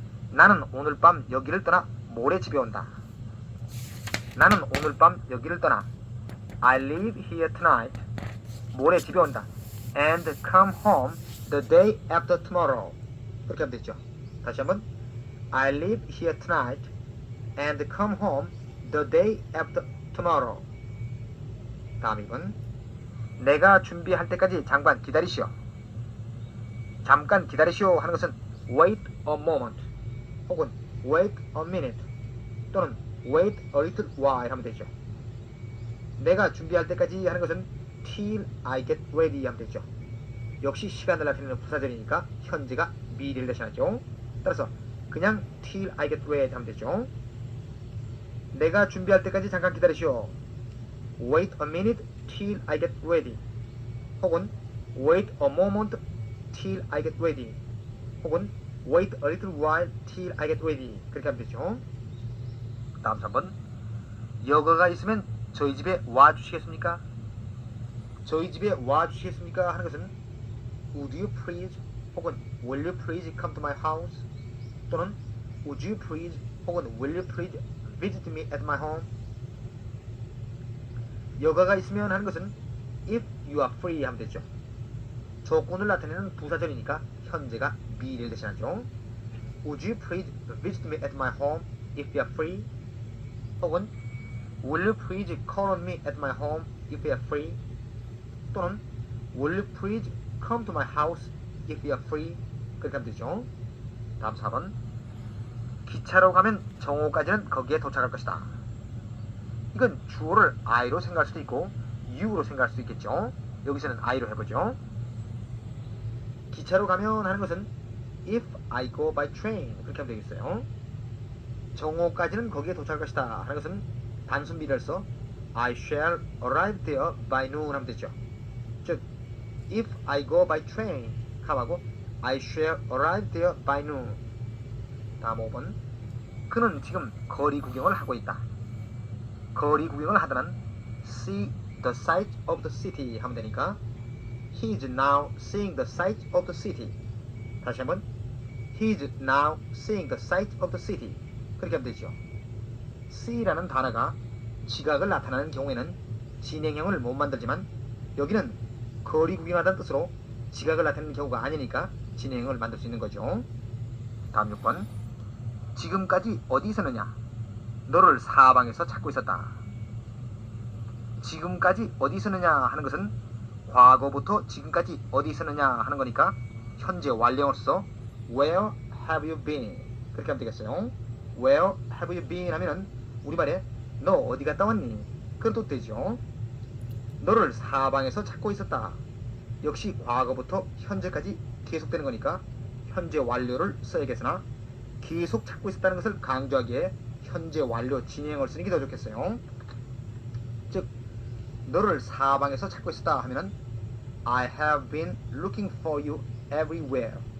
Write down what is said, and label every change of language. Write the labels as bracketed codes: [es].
[ko] 나는 오늘 밤 여기를 떠나 모레 집에 온다. 나는 오늘 밤 여기를 떠나 I leave here tonight. 모레 집에 온다. [en] And come home the day after tomorrow. [ko] 그렇게 하면 되죠. [en] 다시 한번 I leave here tonight and come home the day after tomorrow. [ko] 다음 2번 내가 준비할 때까지 잠깐 기다리시오. 잠깐 기다리시오 하는 것은 wait a moment 혹은 wait a minute 또는 wait a little while 하면 되죠. 내가 준비할 때까지 하는 것은 till I get ready 하면 되죠. 역시 시간을 나타내는 부사절이니까 현재가 미래를 대신하죠. 따라서 그냥 till I get ready 하면 되죠. 내가 준비할 때까지 잠깐 기다리시오. [en] Wait a minute till I get ready. 혹은 wait a moment till I get ready. 혹은 wait a little while till I get ready. 그렇게 하면 되죠. [ko] 다음 3번 여가가 있으면 저희 집에 와 주시겠습니까? 저희 집에 와 주시겠습니까? [en] 하는 것은 Would you please 혹은 Will you please come to my house? 또는 Would you please 혹은 Will you please visit me at my home? [ko] 여가가 있으면 하는 것은 If you are free 하면 되죠. 조건을 나타내는 부사절이니까 현재가 미래를 대신하죠. [en] Would you please visit me at my home if you are free? 혹은 Will you please call on me at my home if you are free? 또는 Will you please come to my house if you are free? [ko] 그렇게 하면 되죠. 다음 4번 기차로 가면 정오까지는 거기에 도착할 것이다. 이건 주어를 I로 생각할 수도 있고 you로 생각할 수도 있겠죠. 여기서는 I로 해보죠. 기차로 가면 하는 것은 If I go by train 그렇게 하면 되겠어요. 정오까지는 거기에 도착할 것이다 하는 것은 단순 미래를 써 I shall arrive there by noon 하면 되죠. [en] 즉 If I go by train 하고 I shall arrive there by noon. [ko] 다음 5번 그는 지금 거리 구경을 하고 있다. [en] 거리 구경을 하다는 see the sights of the city 하면 되니까 He is now seeing the sights of the city. 다시 한번 He is now seeing the sights of the city. [ko] 그렇게 하면 되죠. see라는 단어가 지각을 나타내는 경우에는 진행형을 못 만들지만 여기는 거리 구경하다는 뜻으로 지각을 나타내는 경우가 아니니까 진행형을 만들 수 있는 거죠. 다음 6번 지금까지 어디 있었느냐? 너를 사방에서 찾고 있었다. 지금까지 어디 있었느냐 하는 것은 과거부터 지금까지 어디 있었느냐 하는 거니까 현재 완료형을 써 Where have you been? 그렇게 하면 되겠어요. Where have you been 하면은 우리말에 너 어디 갔다 왔니? 그런 뜻 되죠. 너를 사방에서 찾고 있었다. 역시 과거부터 현재까지 계속되는 거니까 현재 완료를 써야겠으나 계속 찾고 있었다는 것을 강조하기에 현재 완료 진행을 쓰는 게 더 좋겠어요. [en] 즉 너를 사방에서 찾고 있었다 하면은 I have been looking for you everywhere.